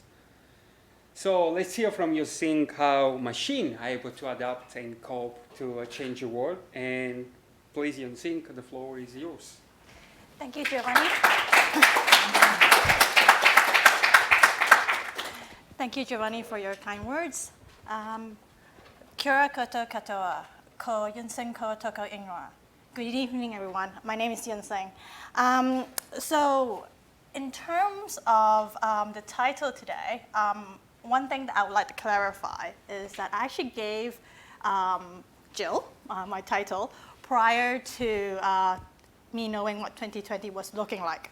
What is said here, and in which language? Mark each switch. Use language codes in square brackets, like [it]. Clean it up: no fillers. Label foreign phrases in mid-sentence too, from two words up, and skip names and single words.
[en] So let's hear from Yun Sing how machines are able to adapt and cope to a changing world. And please, Yun Sing, the floor is yours. Thank you, Giovanni. Thank you, Giovanni, for your kind words. [mi] Kia ora koutou katoa, ko Yun Sing Koh toko ingoa. [en] Good evening, everyone. My name is Yun Sing. So in terms of the title today, one thing that I would like to clarify is that I actually gave Jill my title prior to me knowing what 2020 was looking like.